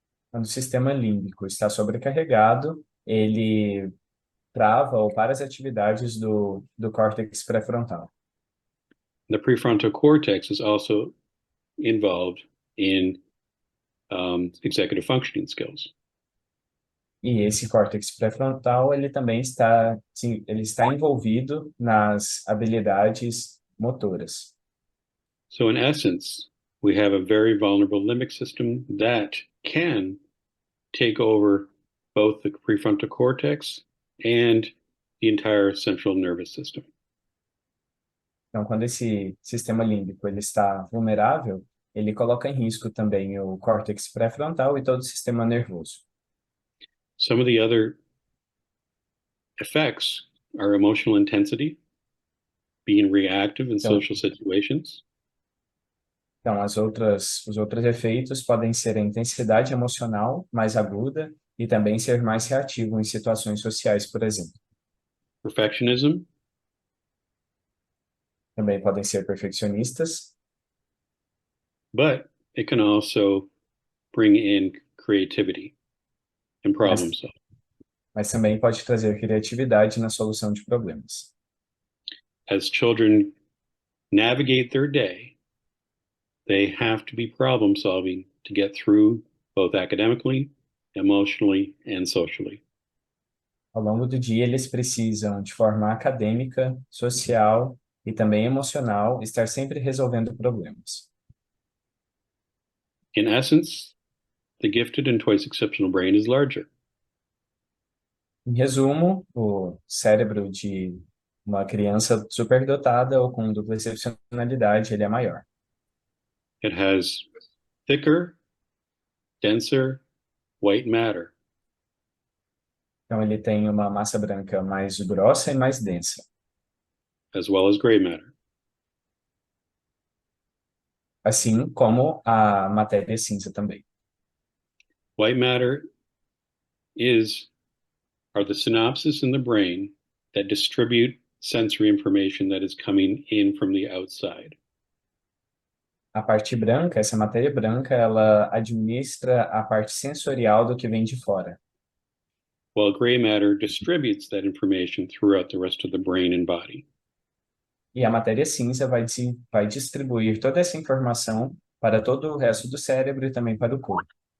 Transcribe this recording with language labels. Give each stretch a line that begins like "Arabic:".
Portuguese: Quando o sistema límbico está sobrecarregado, ele trava ou para as atividades do córtex pré-frontal.
English: The prefrontal cortex is also involved in executive functioning skills.
Portuguese: E esse córtex pré-frontal, ele também está envolvido nas habilidades motoras.
English: So in essence, we have a very vulnerable limbic system that can take over both the prefrontal cortex and the entire central nervous system.
Portuguese: Então, quando esse sistema límbico ele está vulnerável, ele coloca em risco também o córtex pré-frontal e todo o sistema nervoso.
English: Some of the other effects are emotional intensity, being reactive in social situations.
Portuguese: Então, os outros efeitos podem ser a intensidade emocional mais aguda e também ser mais reativo em situações sociais, por exemplo.
English: Perfectionism,
Portuguese: Também podem ser perfeccionistas,
English: but it can also bring in creativity and problem solving.
Portuguese: mas também pode trazer criatividade na solução de problemas.
English: As children navigate their day, they have to be problem solving to get through both academically, emotionally, and socially.
Portuguese: Ao longo do dia, eles precisam, de forma acadêmica, social e também emocional, estar sempre resolvendo problemas.
English: In essence, the gifted and twice exceptional brain is larger.
Portuguese: Em resumo, o cérebro de uma criança superdotada ou com dupla excepcionalidade, ele é maior.
English: It has thicker, denser white matter,
Portuguese: Então, ele tem uma massa branca mais grossa e mais densa,
English: as well as gray matter.
Portuguese: assim como a matéria cinza também.
English: White matter are the synapses in the brain that distribute sensory information that is coming in from the outside.
Portuguese: A parte branca, essa matéria branca, ela administra a parte sensorial do que vem de fora.
English: While gray matter distributes that information throughout the rest of the brain and body.
Portuguese: E a matéria cinza vai distribuir toda essa informação para todo o resto do cérebro e também para o corpo.